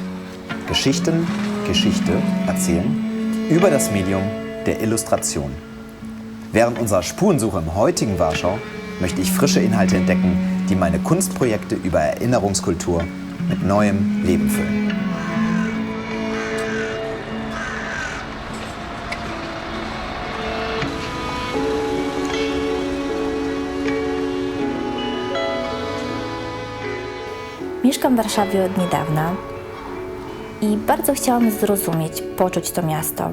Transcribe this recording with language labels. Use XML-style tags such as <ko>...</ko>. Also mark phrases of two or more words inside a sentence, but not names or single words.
<de>Geschichte erzählen über das Medium der Illustration. Während unserer Spurensuche im heutigen Warschau möchte ich frische Inhalte entdecken, die meine Kunstprojekte über Erinnerungskultur mit neuem Leben füllen.</de> <pl>Mieszkam w Warszawie od niedawna i bardzo chciałam zrozumieć, poczuć to miasto.</pl>